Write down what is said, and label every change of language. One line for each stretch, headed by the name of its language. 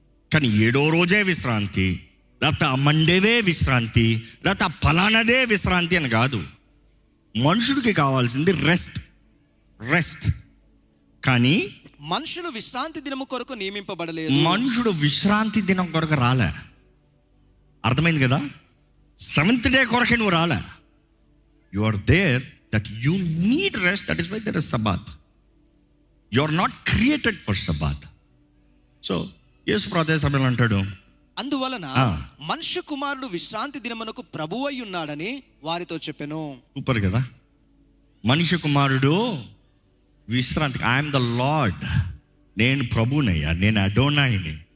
Telugu: కానీ 7వ రోజే విశ్రాంతి, లేకపోతే ఆ మండేవే విశ్రాంతి, లేకపోతే ఆ ఫలానదే విశ్రాంతి అని కాదు. మనుషుడికి కావాల్సింది రెస్ట్. కానీ మనుషులు విశ్రాంతి దినము కొరకు నియమింపబడలేదు. మనుషుడు విశ్రాంతి దినం కొరకు రాలే. అర్థమైంది కదా? 7th day కొరకే నువ్వు రాలే.
English: You are there that you need rest. That is why there is Sabbath. You are not created for Sabbath.
Telugu: So, యేసు ప్రభు సమయంలో అంటాడు, అందువలన మనుష్య కుమారుడు విశ్రాంతి దినమునకు ప్రభువై ఉన్నాడని వారితో చెప్పెను. సూపర్ కదా? మనుష్య కుమారుడు విశ్రాంతి.
English: I'm the Lord,
Telugu: నేను ప్రభునయ్యా, నేను అడోనాయిని.